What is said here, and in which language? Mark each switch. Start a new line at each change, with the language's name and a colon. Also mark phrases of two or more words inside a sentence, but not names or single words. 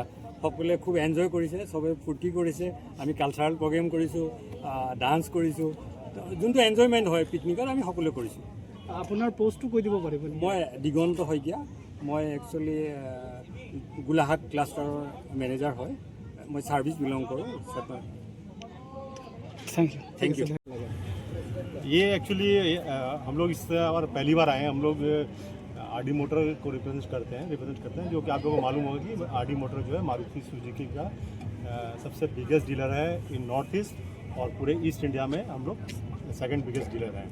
Assamese: সকলোৱে খুব এনজয় কৰিছে, চবে ফূৰ্তি কৰিছে। আমি
English: cultural program
Assamese: কৰিছোঁ, ডান্স কৰিছোঁ, যোনটো এনজয়মেণ্ট হয় পিকনিকত, আমি সকলোৱে কৰিছোঁ। আপোনাৰ পষ্টটো কৈ দিব পাৰিব? মই দিগন্ত শইকীয়া, মই একচুৱেলি গোলাঘাট
English: clusterৰ manager
Assamese: হয়, মই
English: service belong
Assamese: কৰোঁ।
English: Thank you.
Hindi: ये एक्चुअली हम लोग इस बार पहली बार आए हैं। हम लोग RD मोटर को रिप्रेजेंट करते हैं, जो कि आप लोगों को मालूम होगा कि RD मोटर जो है मारुति सुजुकी का सबसे
English: biggest dealer
Hindi: है
English: in North East,
Hindi: और पूरे ईस्ट इंडिया में हम लोग
English: second biggest dealer
Hindi: हैं।